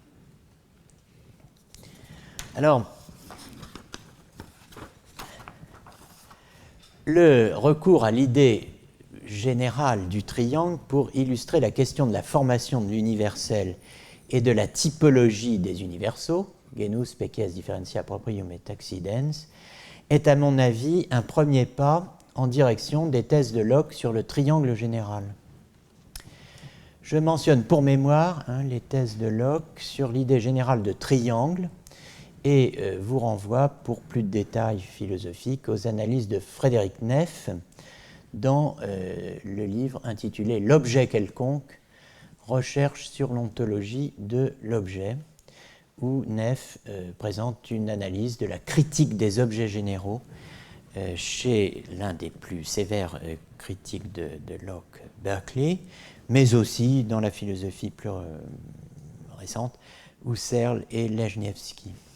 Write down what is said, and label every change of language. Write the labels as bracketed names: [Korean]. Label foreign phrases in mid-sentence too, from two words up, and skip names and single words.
[French] Alors, le recours à l'idée générale du triangle pour illustrer la question de la formation de l'universel et de la typologie des universaux, [Latin] genus, species, differentia proprium et accidens, [French] est à mon avis un premier pas en direction des thèses de Locke sur le triangle général. Je mentionne pour mémoire les thèses de Locke sur l'idée générale de triangle et vous renvoie pour plus de détails philosophiques aux analyses de Frédéric Neff dans le livre intitulé « L'objet quelconque, recherche sur l'ontologie de l'objet », où Neff présente une analyse de la critique des objets généraux chez l'un des plus sévères critiques de Locke, Berkeley, mais aussi dans la philosophie plus récente, Husserl et Lejniewski.